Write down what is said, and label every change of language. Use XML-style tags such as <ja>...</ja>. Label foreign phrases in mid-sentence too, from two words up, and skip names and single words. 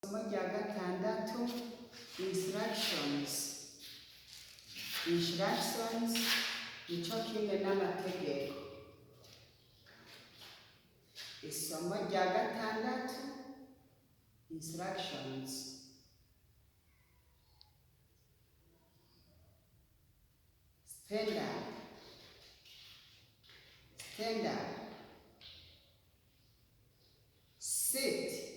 <rn>Isomo rya gatandatu instructions. Instructions nico kimwe n'amategeko. Isomo rya gatandatu instructions.</rn> <en>Stand up. Stand up. Sit.</en>